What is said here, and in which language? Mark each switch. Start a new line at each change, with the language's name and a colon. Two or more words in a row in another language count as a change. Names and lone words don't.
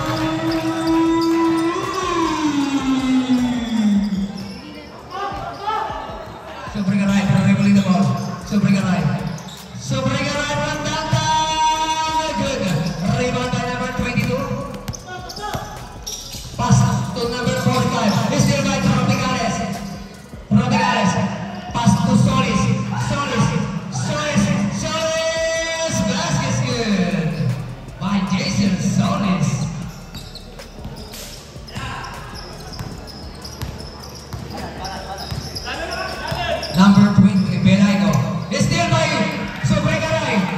English: Super right, dribbling the ball. Super right. Super right from downtown. Good. Rebound by number 22. Pass to number 45. It's still by Tropicales. Tropicales. Pass to Solis. Solis. Solis. Solis. Basket good. By Jason Solis. Number 20, Belaigo. It's still by Sobregaray.